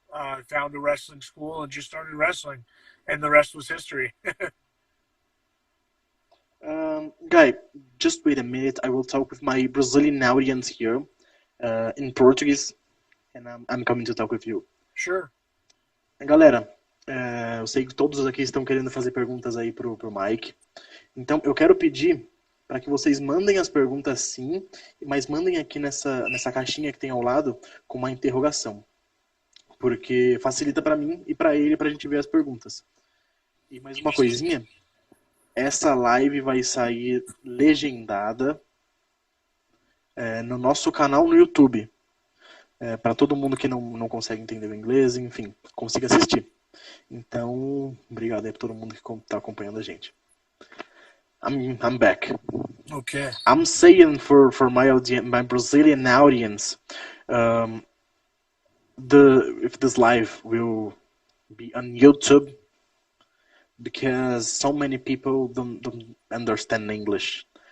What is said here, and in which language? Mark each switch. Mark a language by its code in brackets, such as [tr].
[en] I found a wrestling school and just started wrestling, and the rest was history. Guy, just wait a minute. I will talk with my Brazilian audience here in Portuguese, and I'm coming to talk with you. Sure. [pt] Galera, eu sei que todos aqui estão querendo fazer perguntas aí pro Mike. Então, eu quero pedir para que vocês mandem as perguntas sim, mas mandem aqui nessa caixinha que tem ao lado com uma interrogação. Porque facilita para mim e para ele para a gente ver as perguntas. E mais uma coisinha, essa live vai sair legendada no nosso canal no YouTube. Para todo mundo que não consegue entender o inglês, enfim, consiga assistir. Então, obrigado aí para todo mundo que está acompanhando a gente. [en] I'm back. Okay. I'm saying for my Brazilian audience, if this live will be on YouTube, because so many people don't understand English.